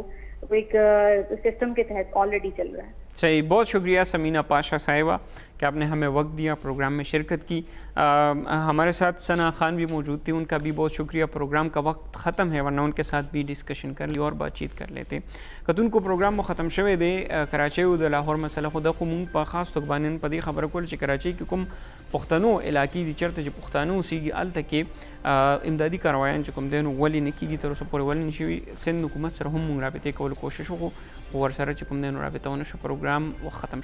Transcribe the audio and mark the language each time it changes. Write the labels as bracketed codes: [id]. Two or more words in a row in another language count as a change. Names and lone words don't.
[ur] وہ ایک سسٹم کے تحت آلریڈی چل رہا ہے. صحیح, بہت شکریہ ثمینہ پاشا صاحبہ کہ آپ نے ہمیں وقت دیا, پروگرام میں شرکت کی. ہمارے ساتھ ثنا خان بھی موجود تھی, ان کا بھی بہت شکریہ. پروگرام کا وقت ختم ہے ورنہ ان کے ساتھ بھی ڈسکشن کر لی اور بات چیت کر لیتے. [ps] کتون کو پروگرام میں ختم شوے دے کراچی او د لاهور مسله خو د قوم په خاص توګه باندې په دې خبره کول چې کراچي کې کوم پښتنو علاقې دي چرته چې پښتانه اوسېږي هلته کې امدادي کاروایان چې کوم دی نو ولې نه کېږي, تر اوسه پورې ولې نه شوي. سند حکومت سره هم موږ رابطې کولو کوشش وکړو خو ورسره چې کوم دی نو رابطه ونه شو.